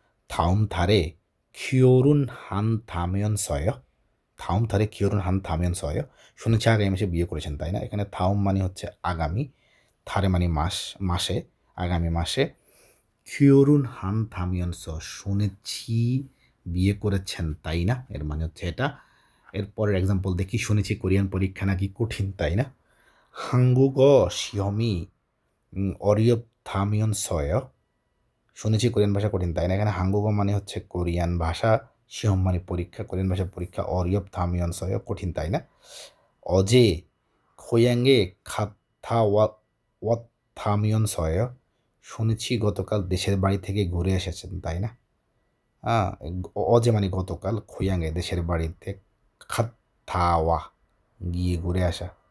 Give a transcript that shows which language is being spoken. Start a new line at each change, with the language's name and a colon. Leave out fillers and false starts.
Korean: 다음 달에 결혼한 다면서요? 다음 달에 결혼한 다면서요?
Bangla: শুনেছি আগামী মাসে বিয়ে করেছেন, তাই না? এখানে 다음 মানে হচ্ছে আগামী, 달에 মানে মাস, মাসে, আগামী মাসে,
Korean: 결혼한 다면서
Bangla: শুনেছি বিয়ে করেছেন, তাই না? এর মানে হচ্ছে এটা। এরপরের এক্সাম্পল দেখি, শুনেছি কোরিয়ান পরীক্ষা নাকি কঠিন, তাই না?
Korean: 한국어 시험이 어렵다면서요?
Bangla: শুনেছি কোরিয়ান ভাষা কঠিন, তাই না? এখানে হাঙ্গুগো মানে হচ্ছে কোরিয়ান ভাষা, সিহম মানে পরীক্ষা, কোরিয়ান ভাষার পরীক্ষা, অরিয়ব থামিয়নসয় কঠিন, তাই না?
Korean: 어제 고향에 갔다 왔다면서요?
Bangla: শুনেছি গতকাল দেশের বাড়ি থেকে ঘুরে এসেছেন, তাই না? হ্যাঁ, অজে মানে গতকাল, খোয়াঙ্গে দেশের বাড়িতে, খাত্তাওয়া গিয়ে ঘুরে আসা।